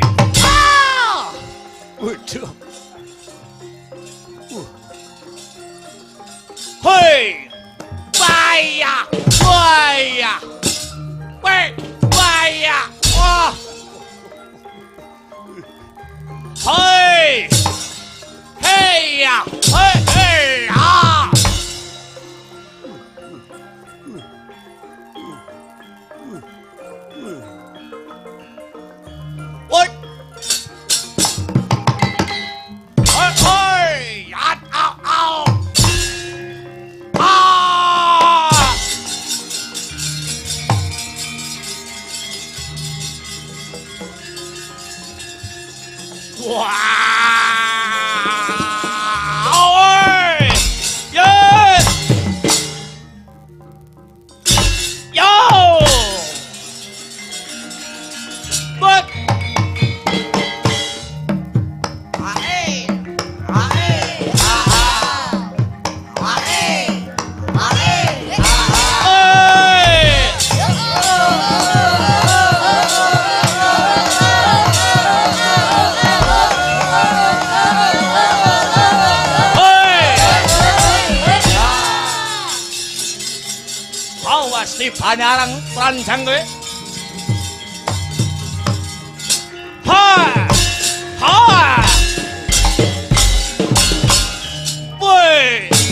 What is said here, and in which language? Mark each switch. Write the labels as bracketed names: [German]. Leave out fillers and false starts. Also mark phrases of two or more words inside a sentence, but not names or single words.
[English] Ah. Waduh. Hey. Baya. Baya. Wait. Baya. Wah. Hey. Hey ya. Hey, hey. Ah. What? Hey, hey. At, ow, ow. Ah. Wow! Oi! Yes! Yo! But hey! [Javanese] Awas di Banyarang teranjang kowe. Ha! Ha! Woi!